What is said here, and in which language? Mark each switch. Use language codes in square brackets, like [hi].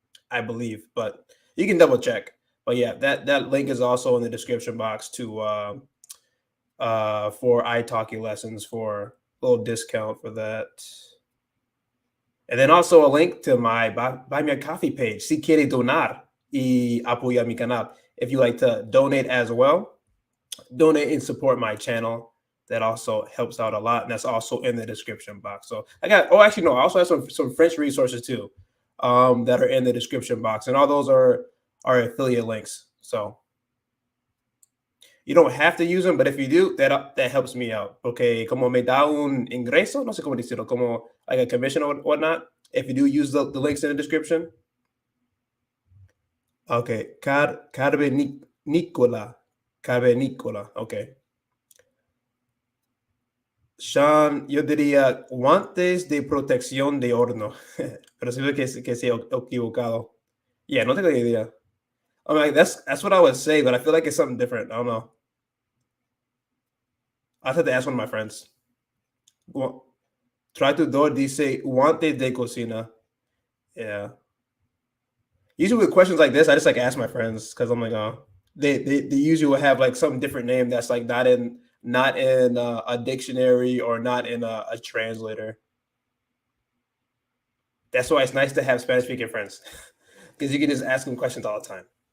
[en] I believe, but you can double check. But yeah, that link is also in the description box to for iTalki lessons for a little discount for that. And then also a link to my buy me a coffee page. [es] Si quiere donar y apoya mi canal. [en] If you like to donate as well, donate and support my channel. That also helps out a lot, and that's also in the description box. So actually no, I also have some French resources too, that are in the description box, and all those are affiliate links. So you don't have to use them, but if you do, that helps me out. [es] Okay, como me da un ingreso, no sé cómo decirlo, como [en] like a commission or whatnot. If you do use the links in the description. Okay, Carvenicola. Okay. [es] Sean, yo diría guantes de protección de horno. Pero sí que sí equivocado. Yeah, no tengo ni idea. [en] I mean, that's what I would say, but I feel like it's something different. I don't know. I had to ask one of my friends. [es] Traductor dice guantes de cocina. [en] Yeah. Usually with questions like this, I just like ask my friends because I'm like, oh, they usually will have like some different name that's like not in a dictionary or not in a translator. That's why it's nice to have Spanish speaking friends because you can just ask them questions all the time.